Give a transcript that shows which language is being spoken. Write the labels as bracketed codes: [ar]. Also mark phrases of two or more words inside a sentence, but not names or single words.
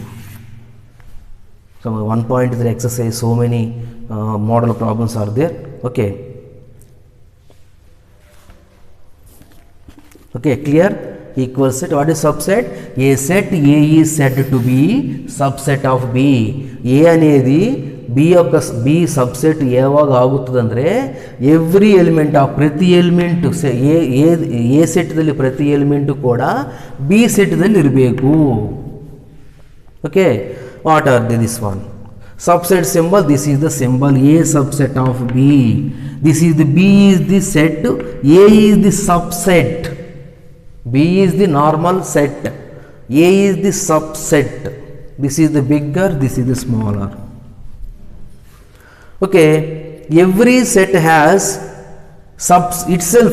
[en] So 1.3 exercise, so many model problems are there. Okay. Okay, clear? Equal set. What is subset? A set A is said to be subset of B. [te] A అనేది B యొక్క B సబ్సెట్ [kn] ఏವಾಗ ఆಗುತ್ತದಂದ್ರೆ [en] every element [kn] ಆ ಪ್ರತಿ ಎಲಿಮೆಂಟ್ ಎ ಸೆಟ್ದಲ್ಲಿ ಪ್ರತಿ ಎಲಿಮೆಂಟ್ ಕೂಡ ಬಿ ಸೆಟ್ದಲ್ಲಿ ಇರಬೇಕು. ಓಕೆ, [en] what are this one subset symbol? This is the symbol A subset of B. This is the B is the set, A is the subset. B is the normal set, A is the subset. This is the bigger, this is the smaller. Okay, every set has itself.